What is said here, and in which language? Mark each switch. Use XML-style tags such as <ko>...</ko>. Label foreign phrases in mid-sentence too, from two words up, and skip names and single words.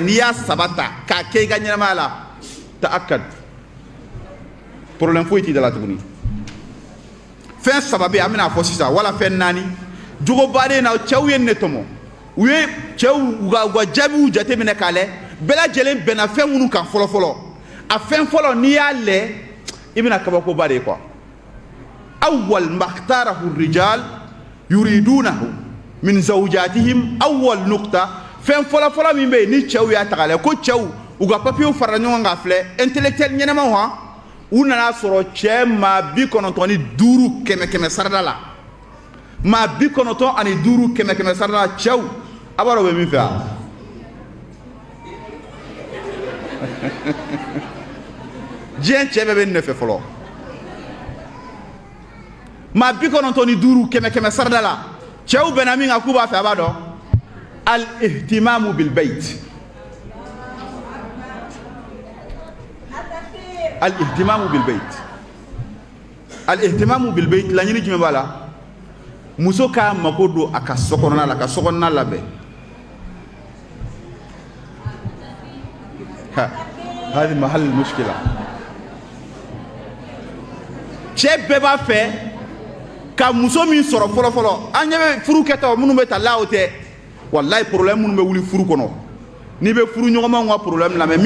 <bm>n'i y'a saba ta k'a kɛ i ka ɲɛnamaya la ta'akkad problème foyi t'i da la tuguni fɛn saba bɛ yen an bɛna fɔ sisan wala fɛn naani jogo baden na cɛw ye ne tɔmɔ u ye cɛw u ka jaabiw jateminɛ k'a lajɛ bɛɛ lajɛlen bɛnna fɛn minnu kan fɔlɔ fɔlɔ a fɛn fɔlɔ n'i y'a lajɛ i bɛna kabakoba de ye quoi</bm> <ar>أول ما يختاره الرجال يريدونه من زوجاتهم أول نقطة</ar> <bm>fɛn fɔlɔ fɔlɔ min bɛ yen ni cɛw y'a ta k'a lajɛ ko cɛw u ka papiyew farala ɲɔgɔn kan filɛ intellectuel ɲɛnamaw han u nana sɔrɔ cɛ maa 95 kɛmɛ sarada la maa 95 kɛmɛ sarada la cɛw a b'a dɔn u bɛ min fɛ wa diɲɛ cɛ bɛɛ bɛ nin de fɛ fɔlɔ maa 95 kɛmɛ sarada la cɛw bɛnna min kan k'u b'a fɛ a b'a dɔn</bm> <ar>الاهتمام بالبيت الاهتمام بالبيت الاهتمام بالبيت</ar> <bm>laɲini jumɛn b'a la muso k'a mako don a ka sokɔnɔna la ka sokɔnɔna labɛn</bm> <ar>هادي محل مشكلة</ar> <bm>cɛ bɛɛ b'a fɛ ka muso min sɔrɔ fɔlɔ fɔlɔ an ɲɛ bɛ furu kɛtaw minnu bɛ ta la o tɛ wallahi problème minnu bɛ wuli furu kɔnɔ n'i bɛ furu ɲɔgɔnmaw ka problème lamɛn min</bm>